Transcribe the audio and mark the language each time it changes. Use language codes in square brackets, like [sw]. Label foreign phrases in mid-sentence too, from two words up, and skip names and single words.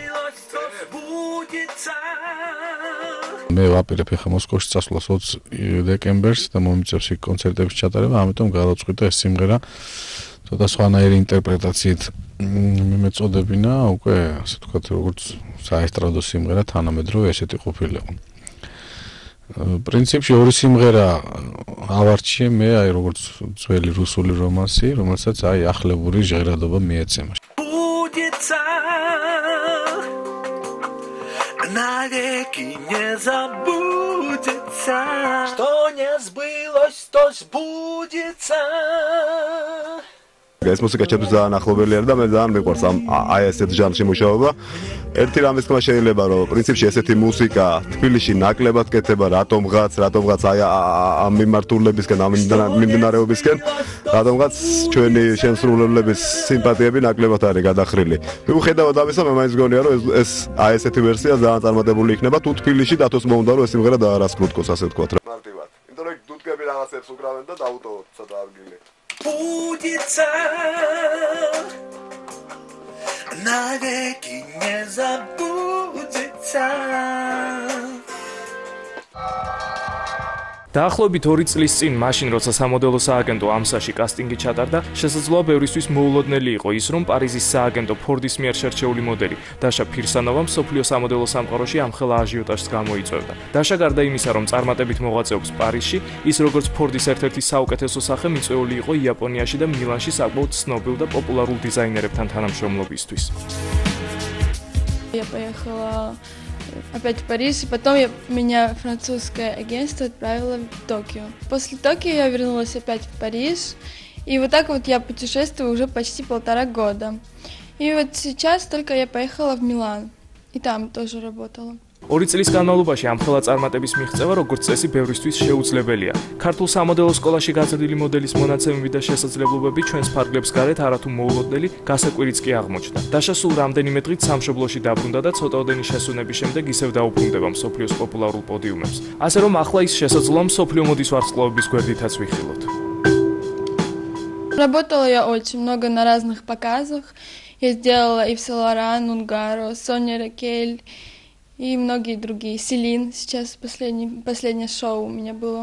[ka] მე ვაპირებ ახლა მოსკოვში წასვლას 20 დეკემბერს და მომიწევს იქ კონცერტების ჩატარება, ამიტომ გადავწყვიტე ეს სიმღერა ცოტა სხვანაირი ინტერპრეტაციით მიმეწოდებინა, უკვე ასე ვთქვათ, როგორც საესტრადო სიმღერა თანამედროვე ესეთი ყოფილიყო. პრინციპში ორი სიმღერა ავარჩიე მე, აი როგორც ძველი რუსული რომანსი, რომელსაც აი ახლებური ჟღერადობა მიეცემა. [ru] Навеки не забудется, что не сбылось, то сбудется. [ka] ეს მუსიკა ჩემთვის ძალიან ახლობელი არის და მე ძალიან მიყვარს აი ესეთ ჟანრში მუშაობა. ერთი რამის თქმა შეიძლება, რომ პრინციპში ესეთი მუსიკა თბილისში ნაკლებად კეთდება, რატომღაც აი ამ მიმართულებისკენ, ამ მიმდინარეობისკენ, რატომღაც ჩვენი შემსრულებლების სიმპათიები ნაკლებად არის გადახრილი. მიუხედავად ამისა, მე მაინც მგონია, რომ ეს აი ესეთი ვერსია ძალიან წარმატებული იქნება, თუ თბილისში დათოს მოუნდა, რომ ეს სიმღერა დაარასკრუტკოს, ასე ვთქვათ. მარტივად. იმიტომ რომ დუდკები რაღაცებს უკრავენ და დაუტოვოთ ცოტა ადგილი. [ru] Будется, навеки не забудется. [ka] დაახლოებით 2 წლის წინ, მაშინ როცა სამოდელო სააგენტო AMSA-ში კასტინგი ჩატარდა, შესაძლოა ბევრისთვის მოულოდნელი იყო ის, რომ პარიზის სააგენტო ფორდის მიერ შერჩეული მოდელი დაშა ფირსანოვა მსოფლიო სამოდელო სამყაროში ამხელა აჟიოტაჟს გამოიწვევდა. დაშა გარდა იმისა, რომ წარმატებით მოღვაწეობს პარიზში, ის როგორც ფორდის ერთ-ერთი საუკეთესო სახე მიწვეული იყო იაპონიაში და მილანში საკმაოდ ცნობილ და პოპულარულ დიზაინერებთან თანამშრომლობისთვის. [ru] Я поехала опять в Париж, и потом меня французское агентство отправило в Токио. После Токио я вернулась опять в Париж, и вот так вот я путешествую уже почти 1,5 года. И вот сейчас только я поехала в Милан, и там тоже работала. [ka] 2 წლის განმავლობაში ამხელა წარმატების მიღწევა როგორც წესი ბევრისთვის შეუძლებელია. ქართულ სამოდელო სკოლაში გაზრდილი მოდელის მონაცემები და შესაძლებლობები ჩვენს ფარგლებს გარეთ არათუ მოულოდნელი გასაკვირიც კი აღმოჩნდა. დაშა სულ რამდენიმე დღით სამშობლოში დაბრუნდა და ცოტაოდენი შესვენების შემდეგ ისევ დაუბრუნდება მსოფლიოს პოპულარულ პოდიუმებს. ასე რომ ახლა ის შესაძლოა მსოფლიო მოდის ვარსკვლავების გვერდითაც ვიხილოთ. [ru] Работала я очень много на разных показах. Я сделала Ив Сен Лоран, Унгаро, Соня Ракель и многие другие. Селин, сейчас последнее шоу у меня было.